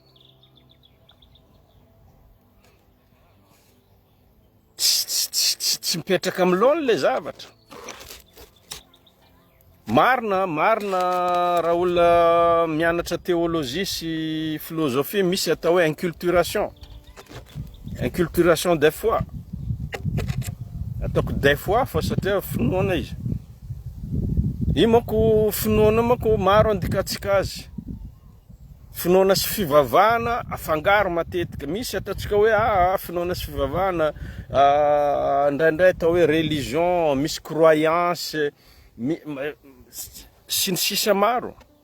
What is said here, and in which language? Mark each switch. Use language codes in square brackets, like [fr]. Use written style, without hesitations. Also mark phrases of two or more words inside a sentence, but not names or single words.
[mg] Tsy mipetraka amin'ny laony le zavatra. Marina raha olona mianatra théologie sy philosophie misy atao hoe [fr] inculturation des foi. [mg] Ataoko [fr] des fois [mg] fa satria finoana izy. Io manko finoana manko maro andikatsika azy. Finoana sy fivavahana afangaro matetika. Misy ataontsika hoe finoana sy fivavahana ndraindray atao hoe religion, misy croyance, sy ny sisa maro.